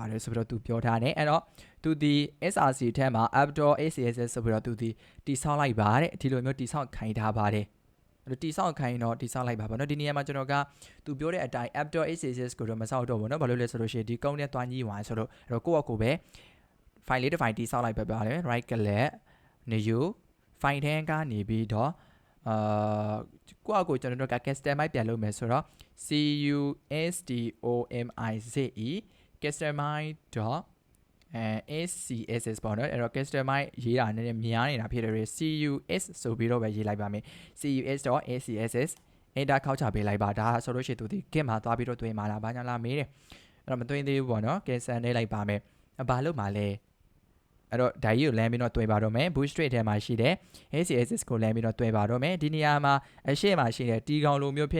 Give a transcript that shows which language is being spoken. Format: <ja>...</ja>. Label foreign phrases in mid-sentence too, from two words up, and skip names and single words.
<my>ပါတယ်ဆိုပြီးတော့သူပြောထားတယ်အဲ့တော့သူဒီ SRC ထဲမှာ app.acss ဆိုပြီးတော့သူဒီတိဆောက်လိုက်ပါတဲ့ဒီလိုမျိုးတိဆောက်ခိုင်းထားပါတယ်အဲ့တော့တိဆောက်ခိုင်းတော့တိဆောက်လိုက်ပါပေါ့နော်ဒီနေရာမှာကျွန်တော်ကသူပြောတဲ့အတိုင်း app.acss ကိုတော့မဆောက်တော့ဘူးနော်ဘာလို့လဲဆိုလို့ရှိရင်ဒီကုန်းနဲ့တွားညီးသွားဆိုတော့အဲ့တော့ကိုယ့်အကူပဲ file လေးတစ် file တိဆောက်လိုက်ပဲပြောတယ်</my> <en>right click new file</en> <my>ထဲကနေပြီးတော့ကိုယ့်အကူကျွန်တော်တို့က customize ပြန်လုပ်မယ်ဆိုတော့ customize.customize.scss ပေါ့နော်အဲ့တော့ customize ရေးတာနည်းနည်းများနေတာဖြစ်တယ် cus ဆိုပြီးတော့ပဲရေးလိုက်ပါမယ် cus.scss enter ခောက်ချပေးလိုက်ပါဒါဆိုလို့ရှိရင်သူဒီ git မှာသွားပြီးတော့တွေ့မှာလားဘာညာလားမေးတယ်အဲ့တော့မတွေ့သေးဘူးပေါ့နော် cancel နေလိုက်ပါမယ်ဘာလို့မှလဲအဲ့တော့ဒါကြီးကိုလမ်းပြီးတော့တွဲပါတော့မယ် Bootstrap ထဲမှာရှိတဲ့ ACSS ကိုလမ်းပြီးတော့တွဲပါတော့မယ်ဒီနေရာမှာအရှေ့မှာရှိတဲ့တီကောင်လိုမျိုးဖြစ်</my>